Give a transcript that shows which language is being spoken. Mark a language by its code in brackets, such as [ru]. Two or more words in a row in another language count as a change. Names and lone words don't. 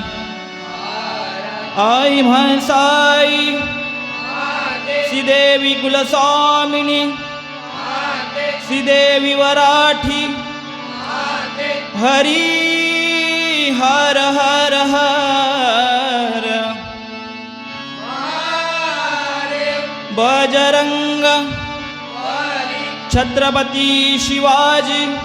[mr] आई म्हसाई श्रीदेवी कुलस्वामिनी श्रीदेवी वराठी हरी हर हर हर बजरंग छत्रपती शिवाजी